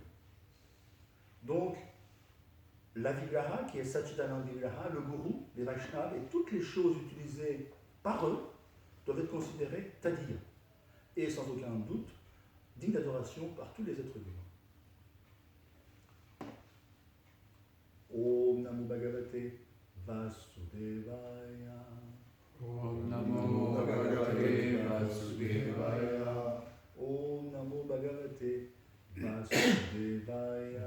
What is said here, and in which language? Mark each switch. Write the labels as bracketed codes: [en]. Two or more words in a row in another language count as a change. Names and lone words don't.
[fr] Donc, la Vigraha, qui est [sa] सचितनम् विग्रह, [fr] le gourou, les Vaishnavas et toutes les choses utilisées par eux doivent être considérées Tadiya. Et sans aucun doute, dignes d'adoration par tous les êtres vivants. [sa] ओं नमो भगवते वासुदेवाय. ओं नमो भगवते वासुदेवाय. ओं नमो भगवते वासुदेवाय.